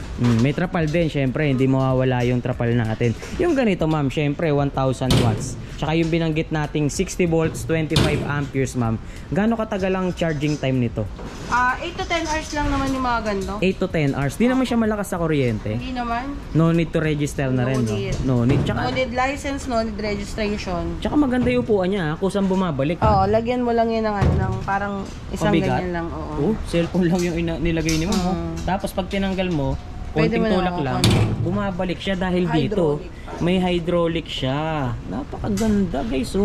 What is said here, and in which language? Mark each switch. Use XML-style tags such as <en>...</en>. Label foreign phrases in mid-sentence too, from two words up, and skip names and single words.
<tl>May trapal din, syempre, hindi mawawala yung trapal natin. Yung ganito, ma'am, syempre, 1,000 watts. Tsaka yung binanggit nating 60 volts, 25 amperes, ma'am. Gaano katagal ang charging time nito?</tl> <en>8 to 10 hours</en> <tl>lang naman yung mga ganito.</tl> <en>8 to 10 hours.</en> <tl>Di naman siya malakas sa kuryente. Hindi naman.</tl> <en>No need to register</en> <tl>na rin,</tl> <en>no? need. No need. No need license, no need registration.</en> <tl>Tsaka maganda yung upuan niya, kusang bumabalik. Oo, lagyan mo lang yun ng parang isang Mabigat? ganyan lang. Oo. Oh, cellphone lang yung nilagay ni ma'am. Tapos pag tinanggal mo, Pwede konting mo na tulak lang, bumabalik siya dahil dito. Hydraulic May hydraulic siya. Napakaganda, guys, oh.</tl>